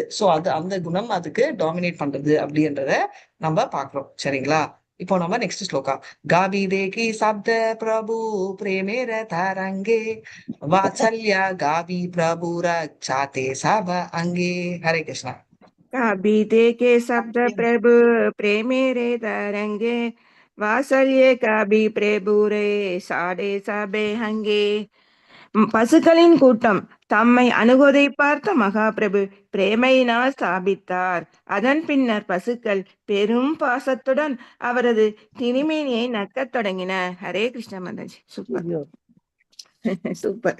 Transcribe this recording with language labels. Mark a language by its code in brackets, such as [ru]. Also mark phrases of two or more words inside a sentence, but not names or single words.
[ta] சோ அது அந்த குணம் அதுக்கு டாமினேட் பண்றது அப்படின்றத நம்ம பாக்குறோம், சரிங்களா? இப்போ நம்ம நெக்ஸ்ட் ஸ்லோகா. [bn] কভু দেখি শব্দ প্রভু প্রেমের তরঙ্গে বাৎসল্য কভু প্রভু রচাতে সব অঙ্গে. [ta] ஹரே கிருஷ்ணா. [bn] কভুতে কে শব্দ প্রভু প্রেমে রে তরঙ্গে বাৎসল্যে কভু প্রভু রে সাডে সবে অঙ্গে. [ta] பசுக்களின் கூட்டம் தம்மை அணுகுவதை பார்த்த மகாபிரபு பிரேமையினால் ஸ்தாபித்தார். அதன் பின்னர் பசுக்கள் பெரும் பாசத்துடன் அவரது திணிமேனியை நக்கத் தொடங்கின. ஹரே கிருஷ்ண மாதாஜி. சூப்பர் ஐயோ, சூப்பர்.